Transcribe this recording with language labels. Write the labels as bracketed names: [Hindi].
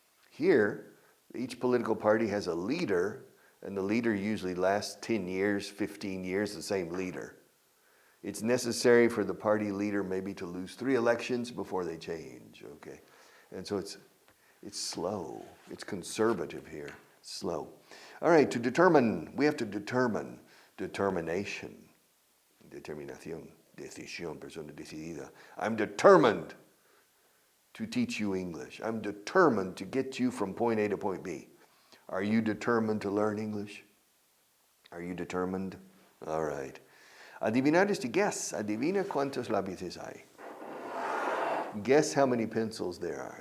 [English] Here, each political party has a leader, and the leader usually lasts 10 years, 15 years, the same leader. It's necessary for the party leader maybe to lose 3 elections before they change, okay? And so it's slow. It's conservative here, slow. All right, to determine, we have to determine. [Spanish] Determination, determinación, decisión, persona decidida. [English] I'm determined to teach you English. I'm determined to get you from point A to point B. Are you determined to learn English? Are you determined? All right. Adivinar is to guess. [Spanish] Adivina cuántos lápices hay. [English] Guess how many pencils there are.